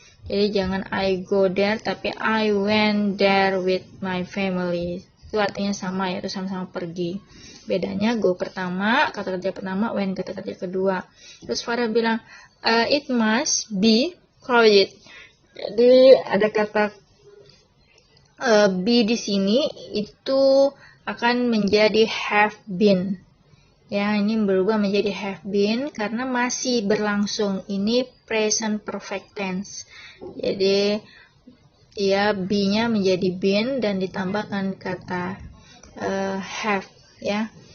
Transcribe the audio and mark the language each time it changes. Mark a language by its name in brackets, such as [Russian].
[Indonesian] Jadi jangan [English] I go there, [Indonesian] tapi [English] I went there with my family. [Indonesian] Itu artinya sama, yaitu sama-sama pergi. Bedanya go pertama, kata kerja pertama, when kata kerja kedua. Terus Farah bilang, [English] it must be crowded. [Indonesian] Jadi ada kata be di sini itu akan menjadi have been. Ya, ini berubah menjadi have been karena masih berlangsung. Ini present perfect tense. Jadi ya be-nya menjadi been dan ditambahkan kata have, ya.